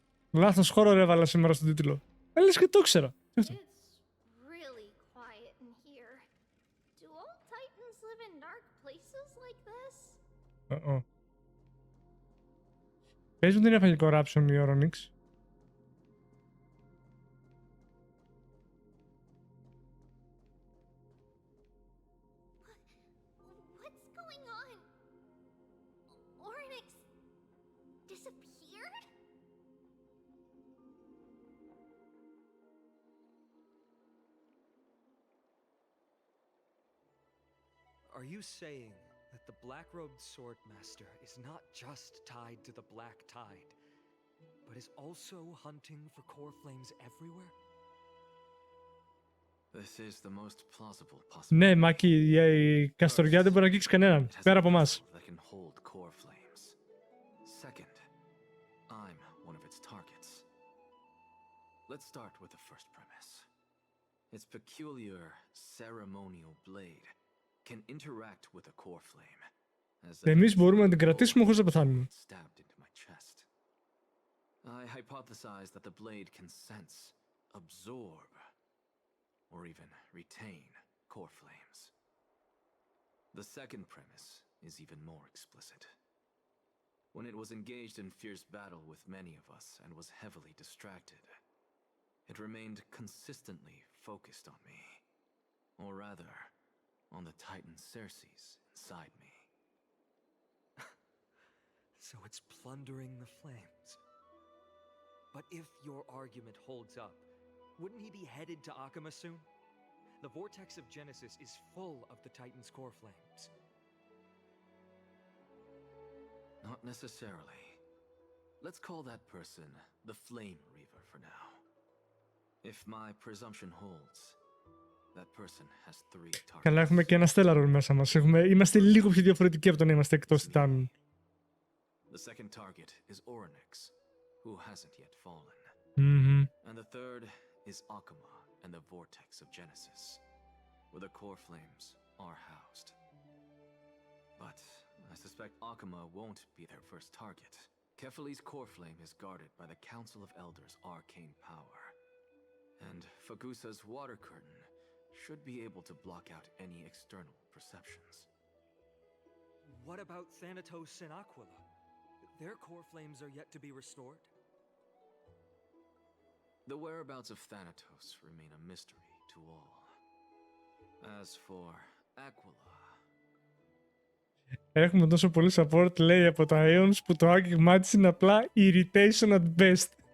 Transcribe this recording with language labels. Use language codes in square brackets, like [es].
[el] Λάθος χώρο ρε έβαλα σήμερα στον τίτλο. Λες και το ήξερα. [en] It's really quiet in here. Do all Titans live in dark places like this? [el] Πες μου την έφαγε corruption η Orynyx. [en] What's going on? Orynyx disappeared? Are you saying that the black-robed swordmaster is not just tied to the Black Tide, but is also hunting for core flames everywhere? This is the most plausible possibility. [el] Ναι, Μάκη, η Καστοριά δεν μπορεί να αγγίξει κανέναν, πέρα από εμάς. [en] That can hold core flames. Second, I'm one of its targets. Let's start with the first premise. Its peculiar ceremonial blade can interact with a core flame. [el] Εμείς μπορούμε να την κρατήσουμε χωρίς να πεθάνουμε. [en] Stabbed into my chest. I hypothesize that the blade can sense, absorb, or even retain core flames. The second premise is even more explicit. When it was engaged in fierce battle with many of us and was heavily distracted, it remained consistently focused on me. Or rather, on the Titan Circes inside me. So it's plundering the flames. But if your argument holds up, wouldn't he be headed to Akama soon? The vortex of Genesis is full of the Titan's core flames. Not necessarily. Let's call that person the Flame Reaver for now. If my presumption holds, that person has 3 targets. [el] Καλά, έχουμε και ένα Stellar μέσα μας. Είμαστε λίγο πιο διαφορετικοί από το να είμαστε εκτός Τιτάνων. [en] The second target is Orynyx, who hasn't yet fallen. And the third is Akuma and the Vortex of Genesis, where the core flames are housed. But I suspect Akuma won't be their first target. Kefali's core flame is guarded by the Council of Elders' arcane power. And Fagusa's water curtain should be able to block out any external perceptions. What about Thanatos and Aquila? Their core flames are yet to be restored. The whereabouts of Thanatos remain a mystery to all. As for Aquila... [el] Έχουμε τόσο πολύ support, λέει, από τα Aeons που το άγγιγμά της είναι απλά [en] irritation at best.